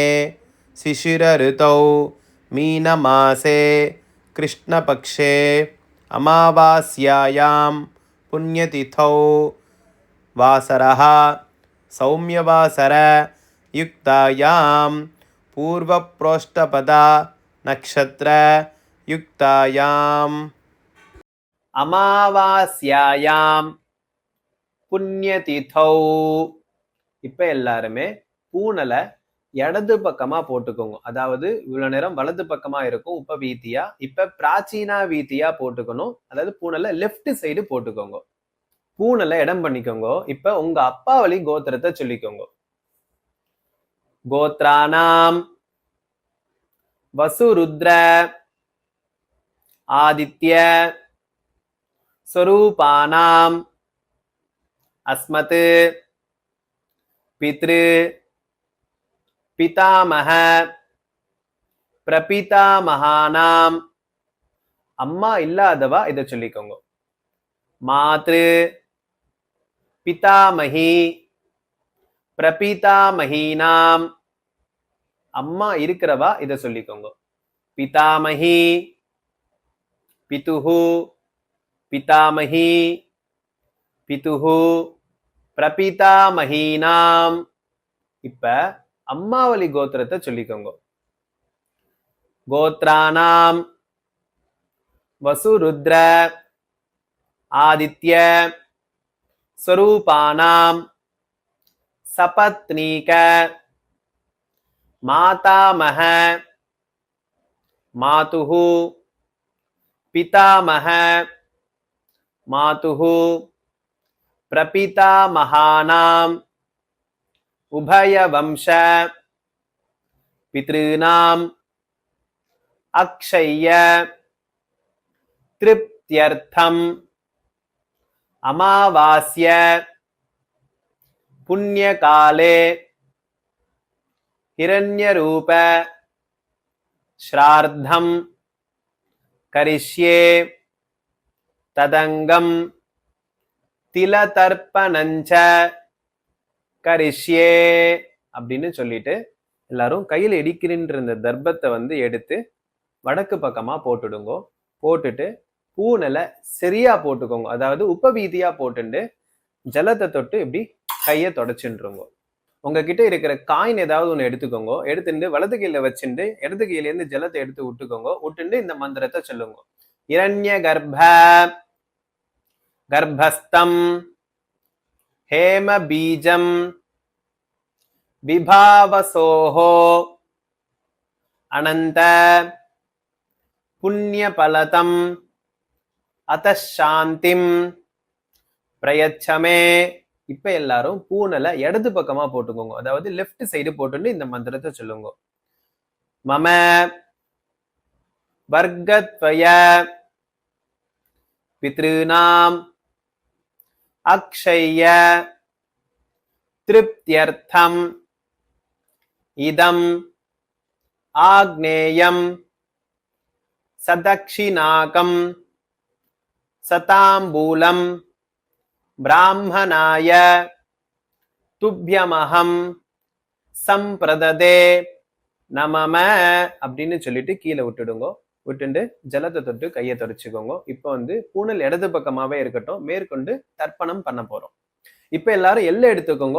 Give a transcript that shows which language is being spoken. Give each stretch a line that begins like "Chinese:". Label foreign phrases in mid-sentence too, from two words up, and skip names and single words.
Sanskrit: शिशिर ऋतौ मीनमासे कृष्णपक्षे अमावास्यायां पुण्यतिथौ वासरः सौम्यवासर युक्तायां पूर्वप्रोष्ठपदा नक्षत्र युक्तायां अमावास्यायां पुण्यतिथौ.
Tamil: இப்ப எல்லாருமே பூனலை இடது பக்கமா போட்டுக்கோங்க. அதாவது இவ்வளவு நேரம் வலது பக்கமா இருக்கும் உபவீதியா, இப்ப பிராச்சீனா வீதியா போட்டுக்கணும். அதாவது பூனலை
English: left side
Tamil: போட்டுக்கோங்க. பூனலை இடம் பண்ணிக்கோங்க. இப்ப உங்க அப்பா வழி கோத்திரத்தை சொல்லிக்கோங்க.
Sanskrit: गोत्राणाम् वसुरुद्र आदित्य स्वरूपानाम अस्मत् पितृ पितामह प्रपितामहानाम.
Tamil: அம்மா இல்லாதவா இதை சொல்லிக்கோங்க.
Sanskrit: मातृ पितामही प्रपितामहीनाम्.
Tamil: அம்மா இருக்கிறவா இதை சொல்லிக்கோங்க.
Sanskrit: पितामही पितुः पितामही पितुः प्रपितामहीनाम.
Tamil: இப்ப அம்மாவளி கோத்திரத்தை சொல்லிக்கோங்க.
Sanskrit: गोत्राणाम् वसुरुद्र आदित्य स्वरूपाणाम् सपत्नीक मातामह मातुः पितामह मातुः प्रपितामहानाम् उभयवंश पितॄणाम् अक्षय्य तृप्त्यर्थम् अमावास्य पुण्यकाले हिरण्यरूप श्राद्धम् करिष्ये तदङ्गं तिलतर्पणञ्च करिष्ये
Tamil: அப்படின்னு சொல்லிட்டு எல்லாரும் கையில் இடிக்கின்ற இந்த தர்ப்பத்தை எடுத்து வடக்கு பக்கமா போட்டுடுங்க. போட்டுட்டு பூனலை சரியா போட்டுக்கோங்க. அதாவது உபவீதியா போட்டுண்டு ஜலத்தை தொட்டு இப்படி கையை தொடச்சுருங்க. உங்ககிட்ட இருக்கிற காயின் ஏதாவது ஒன்று எடுத்துக்கோங்க. எடுத்துட்டு வலது கையில வச்சுட்டு இடது கையில இருந்து ஜலத்தை எடுத்து விட்டுக்கோங்க. விட்டுண்டு இந்த மந்திரத்தை சொல்லுங்க.
Sanskrit: हिरण्य गर्भ गर्भस्थं हेम बीजं विभावसोः अनंत पुण्यफलतं अतः शांतिं प्रयच्छमे.
Tamil: இப்ப எல்லாரும் பூனலை இடது பக்கமா போட்டுக்கோங்க. அதாவது
English: left side
Tamil: போட்டுட்டு இந்த மந்திரத்தை சொல்லுங்க.
Sanskrit: मम वर्गद्वय पितृणाम् अक्षय्य तृप्त्यर्थम इदम आग्नेयम सदक्षिणाकम सतांबूलम ब्राह्मणाय तुभ्यमहं सम्प्रददे नमम
Tamil: அப்படின்னு சொல்லிட்டு கீழே விட்டுடுங்க. விட்டுண்டு ஜலத்தை தொட்டு கையை தொடச்சுக்கோங்க. இப்போ பூனல் இடது பக்கமாவே இருக்கட்டும். மேற்கொண்டு தர்ப்பணம் பண்ண போறோம். இப்ப எல்லாரும் எள்ளு எடுத்துக்கோங்க.